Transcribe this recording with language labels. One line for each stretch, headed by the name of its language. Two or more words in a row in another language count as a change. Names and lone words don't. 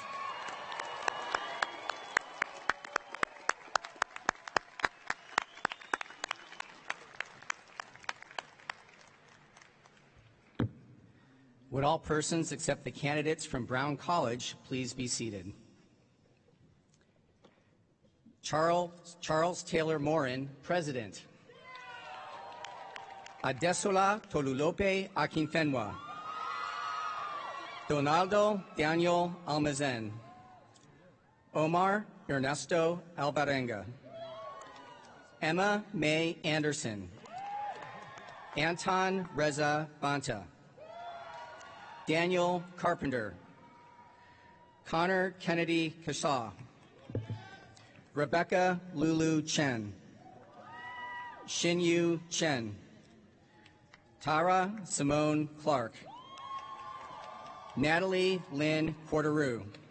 English: Would all persons except the candidates from Braun College please be seated? Charles Taylor Morin, President. Adesola Tolulope Akinfenwa. Donaldo Daniel Almazen. Omar Ernesto Alvarenga. Emma May Anderson. Anton Reza Banta. Daniel Carpenter, Connor Kennedy Kashaw, Rebecca Lulu Chen, Xinyu Chen, Tara Simone Clark, Natalie Lynn Corderoux,